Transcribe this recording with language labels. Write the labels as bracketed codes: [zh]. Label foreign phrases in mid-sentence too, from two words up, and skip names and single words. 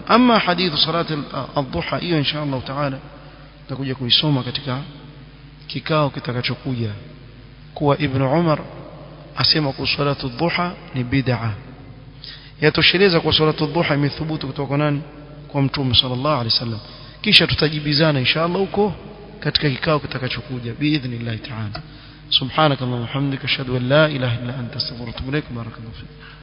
[ar] أما حديث صلاة الضحى, [sw] hiyo [ar] إن شاء الله تعالى [sw] tutakuja kuisoma katika kikao kitakachokuja, kuwa Ibn Umar asema kwa [ar] صلاة الضحى [sw] ni bid'a. Yatosheleza kwa [ar] صلاة الضحى [sw] imethubutu kutoka nani? Kwa Mtume [ar] صلى الله عليه وسلم. [sw] Kisha tutajibizana [ar] إن شاء الله [sw] huko katika kikao kitakachokuja [ar] بإذن الله تعالى. سبحانك اللهم وبحمدك اشهد ان لا اله الا انت استغفرك واتوب اليك. بارك الله فيك.